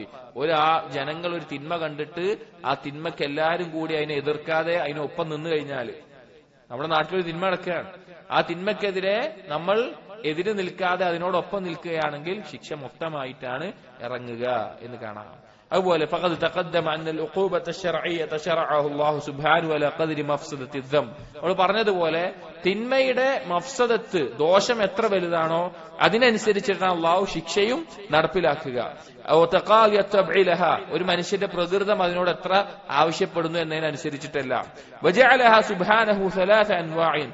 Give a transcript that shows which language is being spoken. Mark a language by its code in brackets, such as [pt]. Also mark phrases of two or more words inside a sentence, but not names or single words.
[ml] ജനങ്ങൾ ഒരു തിന്മ കണ്ടിട്ട് ആ തിന്മക്ക് എല്ലാവരും കൂടി അതിനെ എതിർക്കാതെ അതിനൊപ്പം നിന്ന് കഴിഞ്ഞാൽ, നമ്മുടെ നാട്ടിലൊരു തിന്മ നടക്കുകയാണ്, ആ തിന്മക്കെതിരെ നമ്മൾ എതിര് നിൽക്കാതെ അതിനോടൊപ്പം നിൽക്കുകയാണെങ്കിൽ ശിക്ഷ മൊത്തമായിട്ടാണ് ഇറങ്ങുക എന്ന് കാണാം. അതുപോലെ [ar] فقد تقدم أن العقوبة الشرعية شرعها الله سبحانه على قدر مفسدة الذنب. [ml] നമ്മൾ പറഞ്ഞതുപോലെ തിന്മയുടെ മഫ്സദത്ത്, ദോഷം എത്ര വലുതാണോ അതിനനുസരിച്ചിട്ടാണ് അള്ളാഹു ശിക്ഷയും നടപ്പിലാക്കുക. ഒരു മനുഷ്യന്റെ പ്രകൃതം അതിനോട് എത്ര ആവശ്യപ്പെടുന്നു എന്നതിനനുസരിച്ചിട്ടല്ല. [ar] وجعلها سبحانه ثلاثة أنواع.